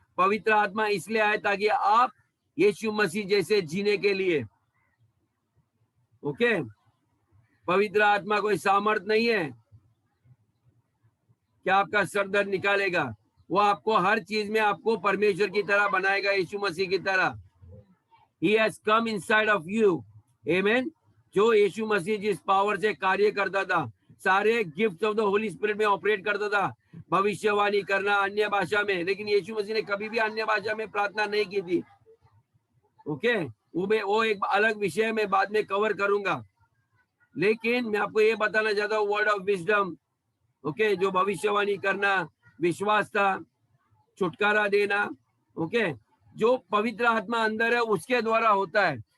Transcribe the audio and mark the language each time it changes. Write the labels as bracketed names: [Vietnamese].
[Hindi] पवित्र आत्मा इसलिए आया ताकि आप यीशु मसीह जैसे जीने के लिए। ओके? पवित्र आत्मा कोई सामर्थ नहीं है कि आपका सर दर्द निकालेगा। वो आपको हर चीज में आपको परमेश्वर की तरह बनाएगा, यीशु मसीह की तरह। [English] He has come inside of you. Amen. [Hindi] जो यीशु मसीह जिस पावर से कार्य करता था, सारे [English] gift of the holy spirit [Hindi] में ऑपरेट करता था, भविष्यवाणी करना, अन्य भाषा में, लेकिन यीशु मसीह ने कभी भी अन्य भाषा में प्रार्थना नहीं की थी। ओके? वो एक अलग विषय में बाद में कवर करूंगा। लेकिन मैं आपको ये बताना चाहता हूँ, [English] word of wisdom, [Hindi] ओके, जो भविष्यवाणी करना, विश्वास था, छुटकारा देना, ओके, जो पवित्र आत्मा अंदर है उसके द्वारा होता है।